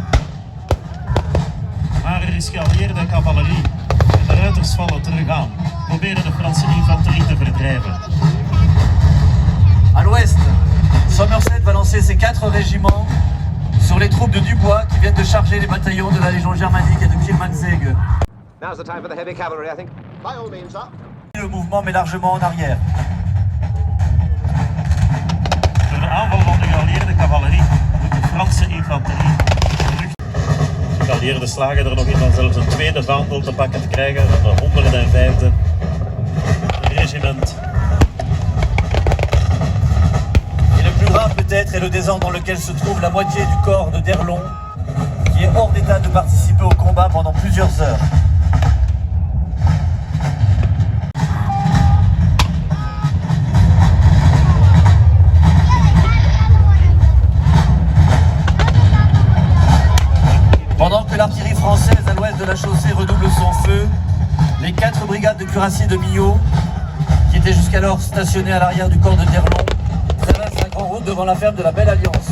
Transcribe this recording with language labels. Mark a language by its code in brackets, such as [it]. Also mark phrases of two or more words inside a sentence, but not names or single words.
[nl] Maar er is geallieerde cavalerie en de ruiters vallen terug aan, proberen de Franse infanterie te verdrijven. [fr] À l'ouest, Somerset va lancer ses 4 régiments sur les troupes de Dubois qui viennent de charger les bataillons de la Légion germanique et de Kielmansegge. [en] Now's the time for the heavy cavalry, I think. By all means, up. [fr] Le mouvement met largement en arrière. [nl] Door de aanval van de geallieerde cavalerie moet de Franse infanterie terug. De geallieerden slagen er nog in van zelfs een tweede vaandel te pakken te krijgen van de 105e regiment. [fr] Et le plus grave peut-être est le désordre dans lequel se trouve la moitié du corps de D'Erlon, qui est hors d'état de participer au combat pendant plusieurs heures. Pendant que l'artillerie française à l'ouest de la chaussée redouble son feu, les 4 brigades de cuirassiers de Milhaud, qui étaient jusqu'alors stationnées à l'arrière du corps de D'Erlon, traversent la grande route devant la ferme de la Belle Alliance.